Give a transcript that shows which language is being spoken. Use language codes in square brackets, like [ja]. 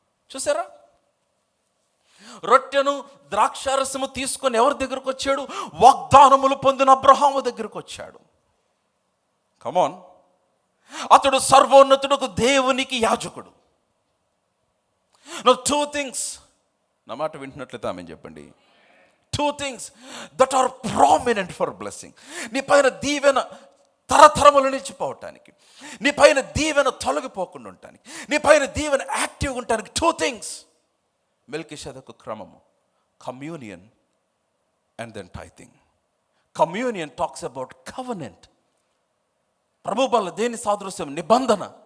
[te] చూసారా, రొట్టెను ద్రాక్షారసము తీసుకొని ఎవరి దగ్గరకు వచ్చాడు? వాగ్దానములు పొందిన అబ్రహాము దగ్గరకు వచ్చాడు. కమాన్, అతడు సర్వోన్నతుడుకు దేవునికి యాజకుడు. [en] know 2 things, [te] నా మాట వింటున్నట్లయితే ఆమె చెప్పండి. [en] 2 things that are prominent for blessing. [te] నీ పైన దీవెన తరతరములు నిలిచిపోవటానికి, నీ పైన దీవెన తొలగిపోకుండా ఉండటానికి, నీ పైన దీవెన యాక్టివ్గా ఉండటానికి [en] 2 things. [te] మెల్కీషెదకు క్రమము, [en] Communion and then tithing. Communion talks about covenant. [te] ప్రభు బల్ల దేని సాదృశ్యం? నిబంధన.